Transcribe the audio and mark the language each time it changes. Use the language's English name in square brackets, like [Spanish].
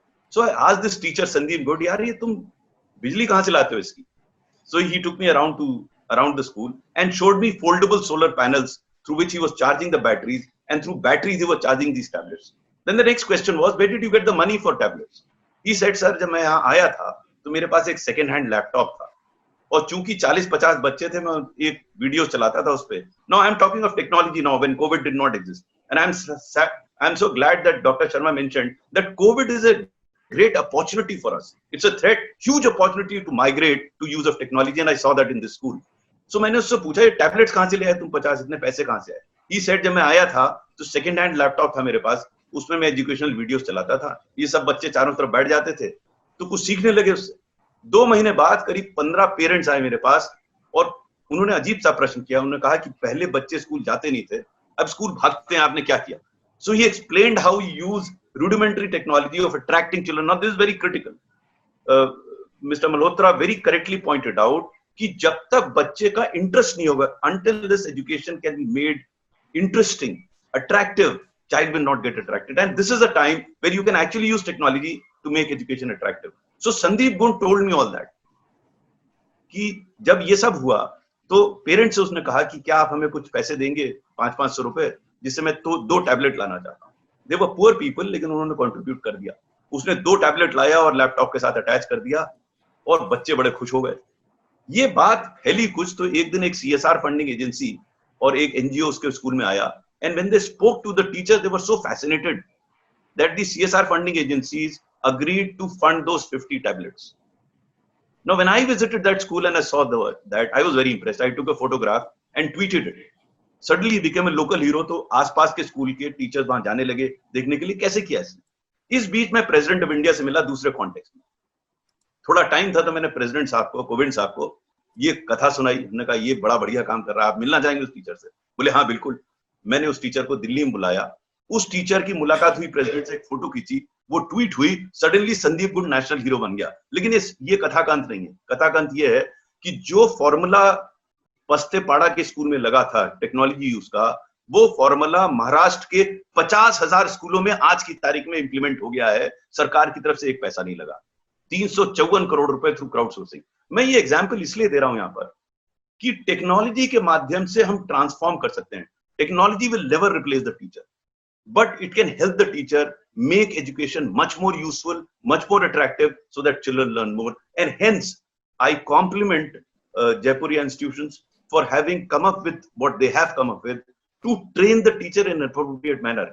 [English] So I asked this teacher, Sandeep Godi, [Hindi] yaar, ye tum bijli kahan se laate ho iski? [English] So he took me around the school and showed me foldable solar panels through which he was charging the batteries, and through batteries he was charging these tablets. Then the next question was, where did you get the money for tablets? He said, sir, [Hindi] जब मैं यहाँ आया था तो मेरे पास एक second hand laptop था और चूंकि 40-50 बच्चे थे मैं एक वीडियो चलाता था उस पे. [English] Now I'm talking of technology now when COVID did not exist, and I'm so glad that Dr. Sharma mentioned that COVID is a great opportunity for us. It's a threat, huge opportunity to migrate to use of technology, and I saw that in this school. [Hindi] So मैंने उससे पूछा ये tablets कहाँ से ले आए तुम 50 इतने पैसे कहाँ से आए? He said जब मैं आया था तो सेकंड हैंड लैपटॉप था मेरे पास, उसमें मैं एजुकेशनल वीडियोस चलाता था. ये सब बच्चे चारों तरफ बैठ जाते थे तो कुछ सीखने लगे उससे. 2 महीने बाद करीब 15 पेरेंट्स आए मेरे पास और उन्होंने अजीब सा प्रश्न किया. उन्होंने कहा कि पहले बच्चे स्कूल जाते नहीं थे, अब स्कूल भागते हैं, आपने क्या किया? [English] So he explained how he used rudimentary technology of attracting children. Now this is very critical. Mr. Malhotra very correctly pointed out [Hindi] कि जब तक बच्चे का इंटरेस्ट नहीं होगा, [English] until this education can be made interesting, attractive, child will not get attracted. And this is a time where you can actually use technology to make education attractive. So Sandeep Gun told me all that. [Hindi] कि जब ये सब हुआ तो parents से उसने कहा कि क्या आप हमें कुछ पैसे देंगे 500-500 रुपए जिससे मैं तो 2 टैबलेट लाना चाहता हूँ. [English] they were poor people, [Hindi] लेकिन उन्होंने कंट्रीब्यूट कर दिया. उसने 2 टैबलेट लाया और लैपटॉप के साथ अटैच कर दिया और बच्चे बड़े खुश हो गए. ये बात फैली कुछ तो एक दिन एक CSR फंडिंग एजेंसी और एक NGO उसके स्कूल में आया. [English] And when they spoke to the teachers, they were so fascinated that the CSR funding agencies agreed to fund those 50 tablets. Now, when I visited that school and I saw that, I was very impressed. I took a photograph and tweeted it. Suddenly he became a local hero. [Hindi] तो आसपास के school के teachers वहां जाने लगे देखने के लिए कैसे किया इसने. इस बीच मैं प्रेसिडेंट ऑफ इंडिया से मिला दूसरे कॉन्टेक्स्ट में. थोड़ा टाइम था तो मैंने प्रेसिडेंट साहब को, कोविंद साहब को ये कथा सुनाई. उन्होंने कहा ये बड़ा बढ़िया काम कर रहा है, आप मिलना चाहेंगे उस टीचर से? बोले हाँ बिल्कुल. मैंने उस टीचर को दिल्ली में बुलाया. उस टीचर की मुलाकात हुई, प्रेसिडेंट से एक फोटो खींची, वो ट्वीट हुई, suddenly Sandeep good national hero बन गया. लेकिन ये कथा का अंत नहीं है. कथा का अंत ये है कि जो फॉर्मूला पस्ते पाड़ा के स्कूल में लगा था टेक्नोलॉजी यूज का, वो फॉर्मूला महाराष्ट्र के 50,000 स्कूलों में आज की तारीख में इंप्लीमेंट हो गया है. सरकार की तरफ से एक पैसा नहीं लगा. 354 करोड़ रुपए थ्रू क्राउड सोर्सिंग. मैं ये एग्जाम्पल इसलिए दे रहा हूं यहाँ पर कि टेक्नोलॉजी के माध्यम से हम ट्रांसफॉर्म कर सकते हैं. [English] Technology will never replace the teacher, but it can help the teacher make education much more useful, much more attractive, so that children learn more. And hence, I compliment Jaipuriya institutions for having come up with what they have come up with to train the teacher in an appropriate manner.